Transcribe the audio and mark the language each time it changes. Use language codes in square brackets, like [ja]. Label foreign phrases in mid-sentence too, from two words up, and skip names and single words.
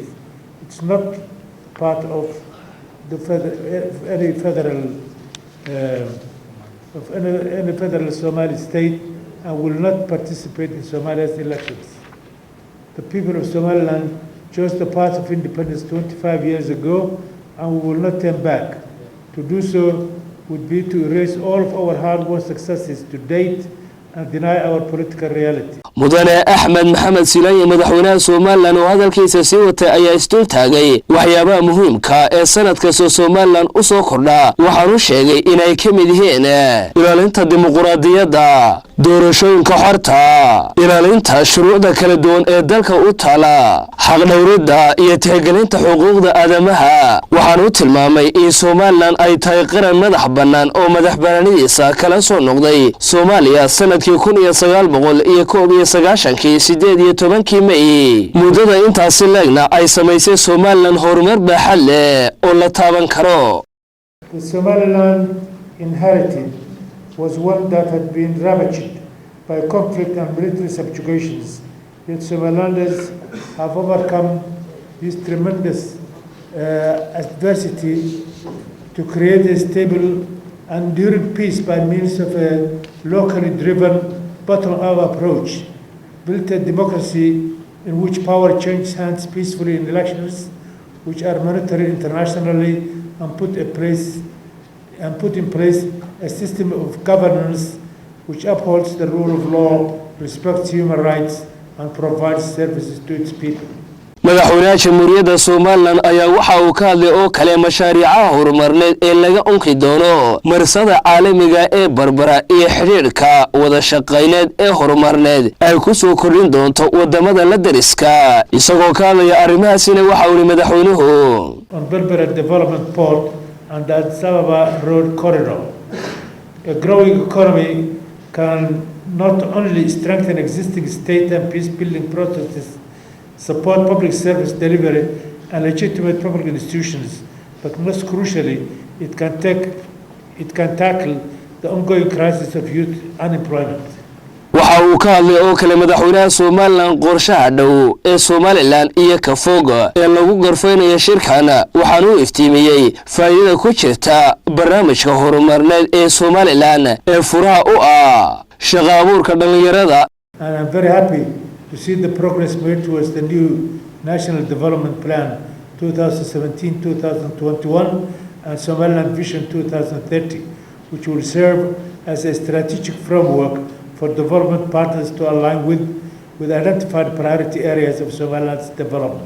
[en] It's not part of any federal Somali state and will not participate in Somalia's elections. The people of Somaliland chose the path of independence 25 years ago, and we will not turn back. To do so would be to erase all of our hard-won successes to date and deny our political reality. [so] mudane Axmed Maxamed Silanya madaxweynaha Soomaaliland oo hadalkiisa sii watay ayaa isdul taagay waxyaabaha muhiimka ee sanadka Soomaaliland u soo kordha. Waxaanu sheegay inay ka mid yihiin ilaalinta dimuqraadiyadda, doorashooyinka xorta, ilaalinta shuruucda kala duwan ee dalka u taala, xaq dhawridda iyo tixgelinta xuquuqda aadamaha. Waxaanu tilmaamay in Soomaaliland ay tahay qaran madax bannaan oo madaxbannaanidiisa kala soo noqday Soomaaliya sanadkii 1918 May. muddada intaasi leegna ay samaysay Soomaaliland horumar baaxad leh oo la taaban karo. [en] The Somaliland inherited was one that had been ravaged by conflict and military subjugations. Yet Somalilanders have overcome this tremendous adversity to create a stable and enduring peace by means of a locally driven bottom-up approach, built a democracy in which power changes hands peacefully in elections, which are monitored internationally, and put in place a system of governance which upholds the rule of law, respects human rights, and provides services to its people. [so] madaxweynaha jamhuuriyadda Soomaaliland ayaa waxa uu ka hadlay oo kale mashaariicaha horumarneed ee laga unki doono marsada caalamiga ee Barbara iyo xiriirka wada shaqeyneed ee horumarneed ay ku soo kordhin doonto wadamada la dariska. Isagoo ka hadlaya arrimahaasina waxa uu madaxweynuhu [en] on Barbara Development Port and the Addis Ababa Road Corridor. A growing economy can not only strengthen existing state and peace-building processes, support public service delivery, and legitimate public institutions, but most crucially, it can tackle the ongoing crisis of youth unemployment. [so] waxa uu ka hadlay oo kale madaxweynaha Soomaaliland qorshaha dhow ee Soomaaliland iyo ka fog ee lagu gorfeynayo shirkana waxaan u iftiimiyay faa'iidada ku jirta barnaamijka horumarneed ee Soomaaliland ee furaha u ah shaqo abuurka dhalinyarada. [en] And I'm very happy to see the progress made towards the new National Development Plan 2017-2021 and Somaliland Vision 2030, which will serve as a strategic framework for development partners to align with identified priority areas of Somaliland's development.